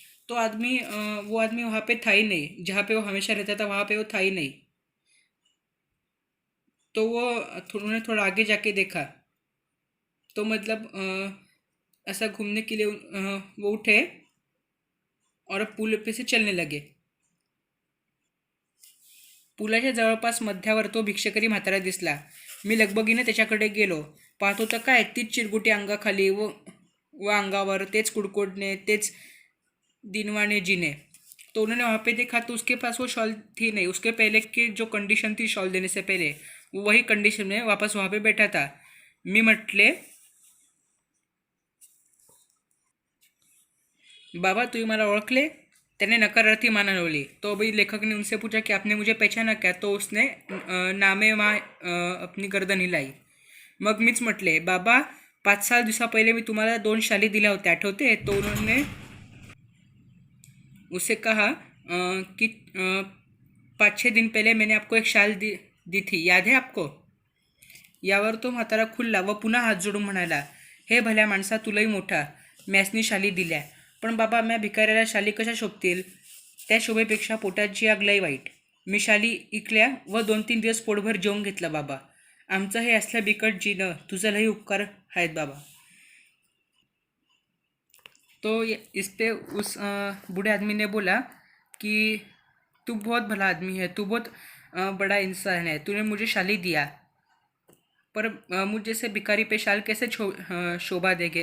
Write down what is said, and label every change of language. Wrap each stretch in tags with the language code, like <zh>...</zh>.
<hi>वो आदमी वहाँ पे था ही नहीं. जहाँ पे वो हमेशा रहता था वहाँ पे वो था ही नहीं. तो उन्होंने थोड़ा आगे जाके देखा. तो मतलब ऐसा घूमने के लिए वो उठे और पुल पे से चलने लगे.</hi> <mr>पुलाच्या जवळपास मध्यावर तो भिक्षेकरी म्हातारा दिसला. मी लगबगीने त्याच्याकडे गेलो. पाहतो तर काय, तीच चिरगुटी अंगाखाली व अंगावर, तेच कुडकुडणे, तेच दिनवाने जीने.</mr> <hi>तो उन्होंने वहाँ पे देखा तो उसके पास वो शॉल थी नहीं. उसके पहले की जो कंडीशन थी शॉल देने से पहले, वो वही कंडीशन में वापस वहाँ पे बैठा था.</hi> <mr>मी म्हटले, बाबा तुम्ही मला ओळखले? त्याने नकारार्थी मान हलवली.</mr> <hi>तो अभी लेखक ने उनसे पूछा कि आपने मुझे पहचाना क्या? तो उसने नामे अपनी गर्दन हिलाई.</hi> <mr>मग मीच म्हटले, बाबा 5-6 दिवसा पहिले मी तुम्हाला 2 शाली दिल्या होत्या, आठवते?</mr> <hi>तो उन्होंने उसे कहा कि 5-6 दिन पहले मैंने आपको एक शाल दी थी, याद है आपको?</hi> <mr>यावर तो म्हातारा खुलला व पुन्हा हात जोडून म्हणाला, हे भल्या माणसा, तुलाही मोठा. मॅसनी शाली दिल्या, पण बाबा म्या भिकाऱ्याला शाली कशा शोभतील? त्या शोभेपेक्षा पोटाची आग लई वाईट. मी शाली इकल्या व 2-3 दिवस पोटभर जेवून घेतलं बाबा. आमचं हे असलं बिकट जीणं, तुझं लई उपकार आहेत बाबा.</mr> <hi>तो इस पे उस बूढ़े आदमी ने बोला कि तू बहुत भला आदमी है, तू बहुत बड़ा इंसान है, तूने मुझे शाली दिया, पर मुझ जैसे भिखारी पे शाल कैसे शोभा देगे?</hi>